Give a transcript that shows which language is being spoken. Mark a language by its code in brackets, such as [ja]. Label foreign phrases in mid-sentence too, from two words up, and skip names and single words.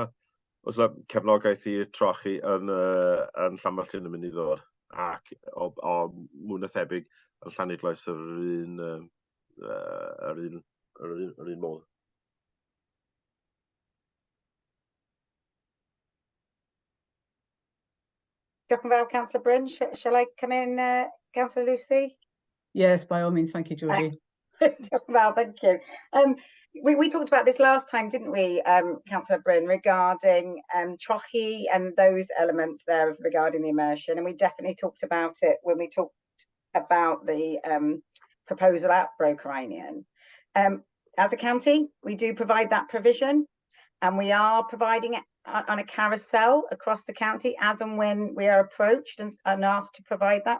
[cy] Os yna cefnogaeth i'r trochi yn Llanfyllin yn mynd i ddod, ac o mwy na thebyg yn Llanidloes yr un modd. Diolch yn fawr, Councillor Bryn. [en] Shall I come in, Councillor Lucy? Yes, by all means. Thank you, Georgie. [cy] Diolch yn fawr, [en] thank you. We talked about this last time, didn't we, Councillor Bryn, regarding trochi and those elements there regarding the immersion, and we definitely talked about it when we talked about the proposal at Brokerinion. As a county, we do provide that provision, and we are providing it on a carousel across the county as and when we are approached and asked to provide that.